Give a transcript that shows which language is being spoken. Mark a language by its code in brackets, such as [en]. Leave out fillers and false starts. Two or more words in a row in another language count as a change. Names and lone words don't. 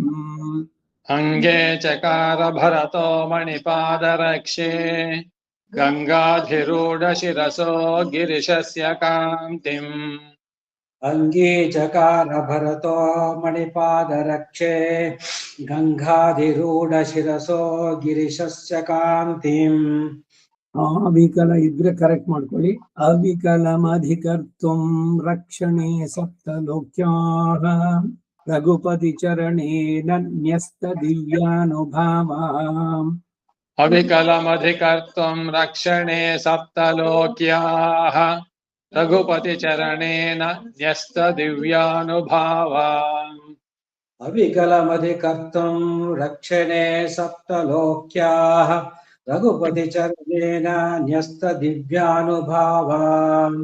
[sa] ಅಂಗೇ ಚಕಾರ ಭರತೋ ಮಣಿಪಾದರಕ್ಷೇ ಗಂಗಾಧಿರೂಢ ಶಿರಸೋ ಗಿರಿಶಸ್ಯ ಕಾಂತಿಂ. ಅಂಗೇ ಚಕಾರ ಭರತೋ ಮಣಿಪಾದರಕ್ಷೇ ಗಂಗಾಧಿರೂಢ ಶಿರಸೋ ಗಿರಿಶಸ್ಯ ಕಾಂತಿಂ. [kn] ಅವಿಕಲ ಇದ್ರೆ ಕರೆಕ್ಟ್ ಮಾಡ್ಕೊಳ್ಳಿ. [sa] ಅವಿಕಲಮಧಿಕರ್ತುಂ ರಕ್ಷಣೆ ಸಪ್ತಲೋಕ್ಯಾಃ ರಘುಪತಿ ಚರಣೇನ ನ್ಯಸ್ತ ದಿವ್ಯಾನುಭಾವಾಂ. अविकलमधिकर्तुं रक्षणे सप्तलोक्याः रघुपतिचरणेन न्यस्तदिव्यानुभावान् अविकलमधिकर्तुं रक्षणे सप्तलोक्याः रघुपतिचरणेन न्यस्तदिव्यानुभावान्